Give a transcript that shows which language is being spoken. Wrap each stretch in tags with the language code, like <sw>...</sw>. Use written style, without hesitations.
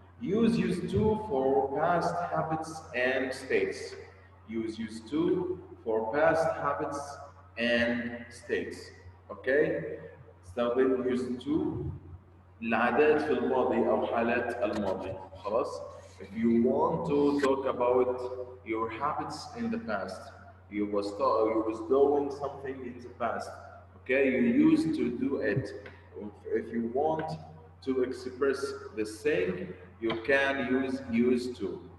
<en>Use used to for past habits and states. Use used to for past habits and states. Okay?</en> <ar>استخدم</ar> <en>used to</en> <ar>العادات في الماضي أو حالات الماضي. خلاص.</ar> <en>If you want to talk about your habits in the past, you was doing something in the past. Okay, you used to do it. If you want to express the same, you can use used to.</en>